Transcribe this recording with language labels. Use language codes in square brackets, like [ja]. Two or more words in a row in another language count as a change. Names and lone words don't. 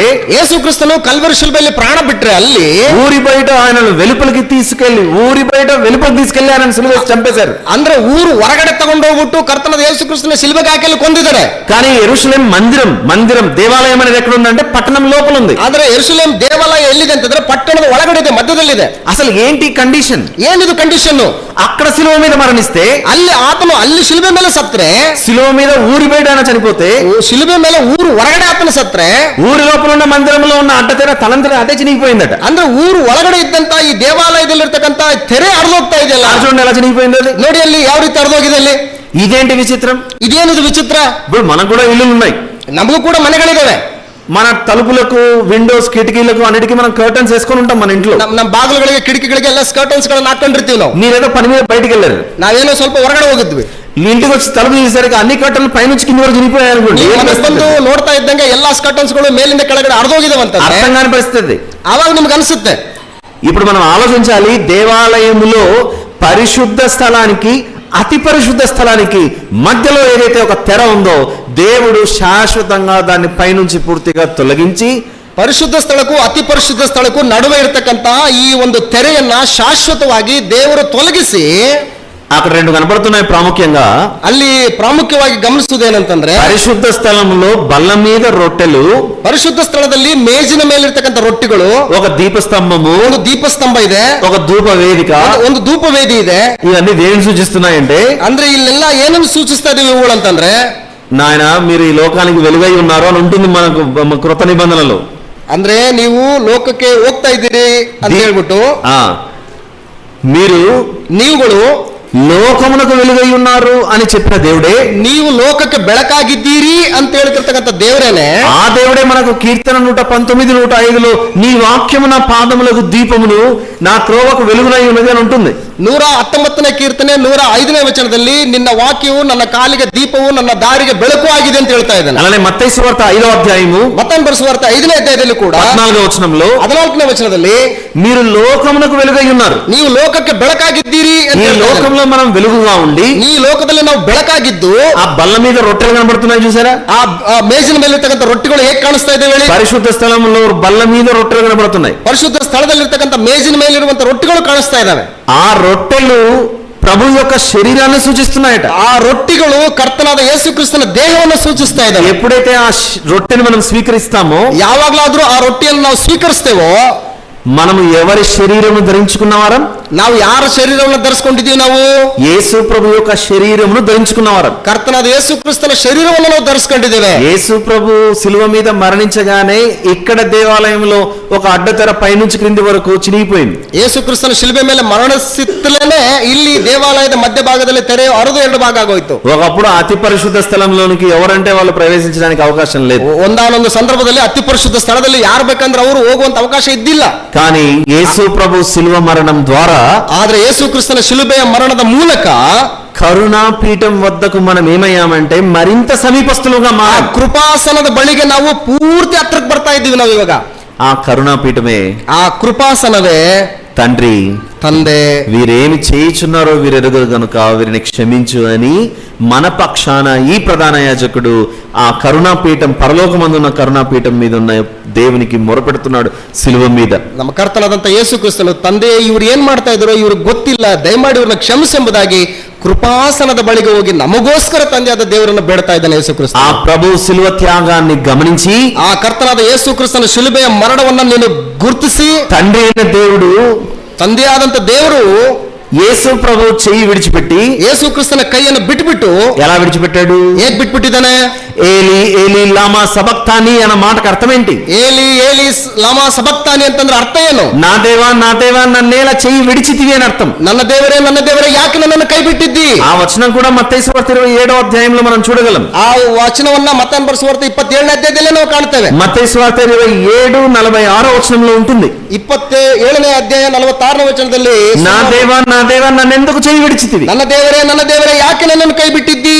[kn] ಯೇಸು ಕ್ರಿಸ್ತನು ಕಲ್ವರಿ ಶಿಲುಬೆಯಲ್ಲಿ ಪ್ರಾಣ ಬಿಟ್ರೆ ಅಲ್ಲಿ [te] ఊరి బయట ఆయనను వెలుపలికి తీసుకెళ్లి వెలుపలికి తీసుకెళ్లి ఆయన సిలువేసి చంపేశారు. [kn] ಅಂದ್ರೆ ಊರು ಹೊರಗಡೆ ತಗೊಂಡೋಗ್ಬಿಟ್ಟು ಕರ್ತನಾದ ಯೇಸು ಕ್ರಿಸ್ತನ ಶಿಲುಬೆಗೆ ಹಾಕಿ ಕೊಂದಿದ್ದಾರೆ. [te] కానీ యెరూషలేం మందిరం దేవాలయం అనేది ఎక్కడ ఉందంటే పట్టణం లోపల ఉంది. [kn] ಆದ್ರೆ ಯೆರೂಸಲೇಮ್ ದೇವಾಲಯ ಎಲ್ಲಿದೆ ಅಂತಂದ್ರೆ ಪಟ್ಟಣದ ಒಳಗಡೆ ಇದೆ, ಮಧ್ಯದಲ್ಲಿದೆ. [te] అసలు ఏంటి కండిషన్? [kn] ಏನಿದು ಕಂಡೀಷನ್? [te] అక్కడ శిలువ మీద మరణిస్తే, [kn] ಅಲ್ಲಿ ಆತನು ಅಲ್ಲಿ ಶಿಲುಬೆ ಮೇಲೆ ಸತ್ರೆ, [te] శిలువ మీద ఊరి బయట ఆయన చనిపోతే, [kn] ಶಿಲುಬೆ ಮೇಲೆ ಊರು ಹೊರಗಡೆ ಆತನ ಸತ್ರೆ, [te] ఊరి లోపల ఉన్న మందిరంలో ఉన్న అడ్డతెర తలంతర అదే చినిగిపోయిందట. [kn] ಅಂದ್ರೆ ఊರು ಒಳಗಡೆ ಇದ್ದಂತ ಈ ದೇವಾಲಯದಲ್ಲಿರ್ತಕ್ಕಂಥ ತೆರೆ ಹರಿದೋಗ್ತಾ ಇದೆಯಲ್ಲ, [te] చూడండి ఎలా చినిగిపోయింది అది. [kn] ನೋಡಿ ಅಲ್ಲಿ ಯಾವ ರೀತಿ ಹರಿದೋಗಿದೆ ಅಲ್ಲಿ. [te] ఇదేంటి విచిత్రం? [kn] ಇದೇನಿದು ವಿಚಿತ್ರ? [te] ఇప్పుడు మనకు కూడా ఇల్లులు ఉన్నాయి, [kn] ನಮಗೂ ಕೂಡ ಮನೆಗಳಿದಾವೆ. [te] మన తలుపులకు, విండోస్, కిటికీలకు అన్నిటికీ మనం కర్టన్స్ వేసుకొని ఉంటాం మన ఇంట్లో. [kn] ನಮ್ಮ ಬಾಗಿಲುಗಳಿಗೆ, ಕಿಟಕಿಗಳಿಗೆ ಎಲ್ಲ ಸ್ಕರ್ಟನ್ಸ್ ಗಳನ್ನ ಹಾಕೊಂಡಿರ್ತೀವಿ ನಾವು. [te] మీరేదో పని మీద బయటికి వెళ్ళారు, [kn] ನಾವೇನೋ ಸ್ವಲ್ಪ ಹೊರಗಡೆ ಹೋಗಿದ್ವಿ, [te] మీ ఇంటికి వచ్చి తలుపు తీసేసరికి అన్ని కట్టలు పైనుంచి కింది వరకు చినిగిపోయాయి అనుకోండి. [kn] ಮನೆಗೆ ಬಂದು ನೋಡ್ತಾ ಇದ್ದಂಗೆ ಎಲ್ಲಾ ಸ್ಕರ್ಟನ್ಸ್ ಗಳು ಮೇಲಿಂದ ಕೆಳಗಡೆ ಹರಿದೋಗಿದಾವಂತ [te] అర్థం కాని పరిస్థితి. [kn] ಆವಾಗ ನಿಮ್ಗೆ ಅನ್ಸುತ್ತೆ. [te] ఇప్పుడు మనం ఆలోచించాలి, దేవాలయములో పరిశుద్ధ స్థలానికి అతి పరిశుద్ధ స్థలానికి మధ్యలో ఏదైతే ఒక తెర ఉందో, దేవుడు శాశ్వతంగా దాన్ని పైనుంచి పూర్తిగా తొలగించి [kn] ಪರಿಶುದ್ಧ ಸ್ಥಳಕ್ಕೂ ಅತಿ ಪರಿಶುದ್ಧ ಸ್ಥಳಕ್ಕೂ ನಡುವೆ ಇರತಕ್ಕಂತಹ ಈ ಒಂದು ತೆರೆಯನ್ನ ಶಾಶ್ವತವಾಗಿ ದೇವರು ತೊಲಗಿಸಿ, [te] అక్కడ 2 కనబడుతున్నాయి ప్రాముఖ్యంగా. [kn] ಅಲ್ಲಿ ಪ್ರಾಮುಖ್ಯವಾಗಿ ಗಮನಿಸುವುದೇನಂತಂದ್ರೆ, [te] పరిశుద్ధ స్థలంలో బల్ల మీద రొట్టెలు, [kn] ಪರಿಶುದ್ಧ ಸ್ಥಳದಲ್ಲಿ ಮೇಜಿನ ಮೇಲಿರ್ತಕ್ಕಂಥ ರೊಟ್ಟಿಗಳು, [te] ఒక దీపస్తంభము, [kn] ಒಂದು ದೀಪಸ್ತಂಭ ಇದೆ, [te] ఒక ధూప వేదిక, [kn] ಒಂದು ಧೂಪ ವೇದಿ ಇದೆ. [te] ఇవన్నీ దేని సూచిస్తున్నాయంటే, [kn] ಅಂದ್ರೆ ಇಲ್ಲೆಲ್ಲ ಏನನ್ನು ಸೂಚಿಸ್ತಾ ಇದೀವಿ ಇವುಗಳು ಅಂತಂದ್ರೆ, [te] నాయన మీరు ఈ లోకానికి వెలుగై ఉన్నారు అని ఉంటుంది మనకు కృత నిబంధనలో. [kn] ಅಂದ್ರೆ ನೀವು ಲೋಕಕ್ಕೆ ಹೋಗ್ತಾ ಇದ್ದೀರಿ ಅಂತ ಹೇಳ್ಬಿಟ್ಟು, ನೀವುಗಳು [te] లోకమునకు వెలుగై ఉన్నారు అని చెప్పిన దేవుడే, [kn] ನೀವು ಲೋಕಕ್ಕೆ ಬೆಳಕಾಗಿದ್ದೀರಿ ಅಂತ ಹೇಳ್ತಿರ್ತಕ್ಕಂಥ ದೇವರೇನೆ. [te] ఆ దేవుడే మనకు కీర్తన 119, 105లో నీ వాక్యము నా పాదములకు దీపమును, నా త్రోవకు వెలుగునై ఉన్నది అని ఉంటుంది. [kn] 119ನೇ ಕೀರ್ತನೆ 105ನೇ ವಚನದಲ್ಲಿ ನಿನ್ನ ವಾಕ್ಯವು ನನ್ನ ಕಾಲಿಗೆ ದೀಪವು ನನ್ನ ದಾರಿಗೆ ಬೆಳಕು ಆಗಿದೆ ಅಂತ ಹೇಳ್ತಾ ಇದ್ದಾನೆ. [te] అలానే మత్తయి సువార్త 5వ అధ్యాయము [kn] ಮತ್ತಾಯನ ಬರೆಸುವಾರ್ತೆ 5ನೇ ಅಧ್ಯಾಯದಲ್ಲಿ ಕೂಡ [te] 14వ వచనంలో [kn] 14ನೇ ವಚನದಲ್ಲಿ [te] మీరు లోకమునకు వెలుగై ఉన్నారు, [kn] ನೀವು ಲೋಕಕ್ಕೆ ಬೆಳಕಾಗಿದ್ದೀರಿ ಅಂತ [te] ఈ [kn] ಹೇಳ್ತಾ ಇದ್ದಾನೆ. [te] లోకంలో మనం వెలుగుగా ఉండి, [kn] ಈ ಲೋಕದಲ್ಲಿ ನಾವು ಬೆಳಕಾಗಿದ್ದು, [te] ఆ బల్ల మీద రొట్టెలు కనబడుతున్నాయి చూసారా, [kn] ಆ ಮೇಜಿನ ಮೇಲೆ ಇರ್ತಕ್ಕಂಥ ರೊಟ್ಟಿಗಳು ಹೇಗೆ ಕಾಣಿಸ್ತಾ ಇದ್ದೇವೆ ಹೇಳಿ? [te] పరిశుద్ధ స్థలంలో బల్ల మీద రొట్టెలు కనబడుతున్నాయి. [kn] ಪರಿಶುದ್ಧ ಸ್ಥಳದಲ್ಲಿರ್ತಕ್ಕಂಥ ಮೇಜಿನ ಮೇಲಿರುವಂತ ರೊಟ್ಟಿಗಳು ಕಾಣಿಸ್ತಾ ಇದ್ದಾವೆ. [te] ఆ రొట్టెలు ప్రభు యొక్క శరీరాన్ని సూచిస్తున్నాయట. [kn] ಆ ರೊಟ್ಟಿಗಳು ಕರ್ತನಾದ ಯೇಸು ಕ್ರಿಸ್ತನ ದೇಹವನ್ನು ಸೂಚಿಸ್ತಾ ಇದ್ದಾವೆ. [te] ఎప్పుడైతే ఆ రొట్టెని మనం స్వీకరిస్తామో, [kn] ಯಾವಾಗ್ಲಾದ್ರೂ ಆ ರೊಟ್ಟಿಯನ್ನು ನಾವು ಸ್ವೀಕರಿಸ್ತೇವೋ, [te] మనము ఎవరి శరీరము ధరించుకున్నవారం? [kn] ನಾವು ಯಾರ ಶರೀರವನ್ನು ಧರಿಸ್ಕೊಂಡಿದ್ದೀವಿ? ನಾವು [te] యేసు ప్రభు యొక్క శరీరమును ధరించుకున్నవారం. [kn] ಕರ್ತನಾದ ಯೇಸು ಕ್ರಿಸ್ತನ ಶರೀರವನ್ನು ನಾವು ಧರಿಸ್ಕೊಂಡಿದ್ದೇವೆ. [te] యేసు ప్రభు శిలువ మీద మరణించగానే ఇక్కడ దేవాలయంలో ఒక అడ్డతెర పైనుంచి క్రింది వరకు చినిగిపోయింది. [kn] ಯೇಸು ಕ್ರಿಸ್ತನ ಶಿಲುಬೆ ಮೇಲೆ ಮರಣಿಸುತ್ತಲೇ ಇಲ್ಲಿ ದೇವಾಲಯದ ಮಧ್ಯಭಾಗದಲ್ಲಿ ತೆರೆ ಹರಿದು 2 ಭಾಗ ಆಗೋಯ್ತು. [te] ఒకప్పుడు అతి పరిశుద్ధ స్థలంలోనికి ఎవరంటే వాళ్ళు ప్రవేశించడానికి అవకాశం లేదు. [kn] ಒಂದಾನೊಂದು ಸಂದರ್ಭದಲ್ಲಿ ಅತಿ ಪರಿಶುದ್ಧ ಸ್ಥಳದಲ್ಲಿ ಯಾರು ಬೇಕಂದ್ರೆ ಅವರು ಹೋಗುವಂತ ಅವಕಾಶ ಇದ್ದಿಲ್ಲ. [te] కానీ యేసు ప్రభు శిలువ మరణం ద్వారా, [kn] ಆದ್ರೆ ಯೇಸು ಕ್ರಿಸ್ತನ ಶಿಲುಬೆಯ ಮರಣದ ಮೂಲಕ [te] కరుణాపీఠం వద్దకు మనం ఏమయ్యామంటే మరింత సమీపస్తులుగా [kn] ಆ ಕೃಪಾಸನದ ಬಳಿಗೆ ನಾವು ಪೂರ್ತಿ ಹತ್ರಕ್ಕೆ ಬರ್ತಾ ಇದ್ದೀವಿ. ನಾವು ಇವಾಗ [te] ఆ కరుణాపీఠమే, [kn] ಆ ಕೃಪಾಸನವೇ [te] తండ్రి [kn] ತಂದೆ [te] వీరేమి చేయుచున్నారో వీరెరుగరు గనుక వీరిని క్షమించు అని మన పక్షాన ఈ ప్రధాన యాజకుడు ఆ కరుణాపీఠం, పరలోకమందున్న కరుణాపీఠం మీద ఉన్న దేవునికి మొరపెడుతున్నాడు శిలువ మీద. [kn] ನಮ್ಮ ಕರ್ತನಾದಂತ ಯೇಸು ಕ್ರಿಸ್ತನು, ತಂದೆ ಇವ್ರು ಏನ್ ಮಾಡ್ತಾ ಇದ್ರು ಇವ್ರಿಗೆ ಗೊತ್ತಿಲ್ಲ, ದಯಮಾಡಿ ಇವ್ರನ್ನ ಕ್ಷಮಿಸೆಂಬುದಾಗಿ ಕೃಪಾಸನದ ಬಳಿಗೆ ಹೋಗಿ ನಮಗೋಸ್ಕರ ತಂದೆಯಾದ ದೇವರನ್ನು ಬೇಡ್ತಾ ಇದ್ದಾನೆ ಯೇಸು ಕ್ರಿಸ್ತ. [te] ఆ ప్రభు శిలువ త్యాగాన్ని గమనించి, [kn] ಆ ಕರ್ತನಾದ ಯೇಸು ಕ್ರಿಸ್ತನ ಶಿಲುಬೆಯ ಮರಣವನ್ನ ನೀನು ಗುರುತಿಸಿ, [te] తండ్రి అయిన దేవుడు, [kn] ತಂದೆಯಾದಂತ ದೇವರು [te] యేసు ప్రభు చెయ్యి విడిచిపెట్టి [kn] ಯೇಸು ಕ್ರಿಸ್ತನ ಕೈಯನ್ನು ಬಿಟ್ಬಿಟ್ಟು, [te] ఎలా విడిచిపెట్టాడు? [kn] ಹೇಗ್ ಬಿಟ್ಬಿಟ್ಟಿದ್ದಾನೆ? [te] ఏలి ఏలి లామా సబక్తాని అన్న మాటకు అర్థం ఏంటి? [kn] ಏಲಿ ಏಲಿ ಲಾಮಾ ಸಬಕ್ತಾನಿ ಅಂತಂದ್ರೆ ಅರ್ಥ ಏನು? [te] నా దేవా నన్నేలా చెయ్యి విడిచితివి అని అర్థం. [kn] ನನ್ನ ದೇವರೇ ಯಾಕೆ ನನ್ನನ್ನು ಕೈ ಬಿಟ್ಟಿದ್ದಿ? [te] ఆ వచనం కూడా మత్తయి సువార్త 27వ అధ్యాయంలో మనం చూడగలం. [kn] ಆ ವಚನವನ್ನ ಮತ್ತಾಯನ ಬರೆಸುವಾರ್ತೆ 27ನೇ ಅಧ್ಯಾಯದಲ್ಲಿ ನಾವು ಕಾಣ್ತೇವೆ. [te] మత్తయి సువార్త 27:46 వచనంలో ఉంటుంది. [kn] 27ನೇ ಅಧ್ಯಾಯ 46ನೇ ವಚನದಲ್ಲಿ, [te] నా దేవా నన్నెందుకు చెయ్యి విడిచితివి? [kn] ನನ್ನ ದೇವರೇ ಯಾಕೆ ನನ್ನನ್ನು ಕೈ ಬಿಟ್ಟಿದ್ದಿ?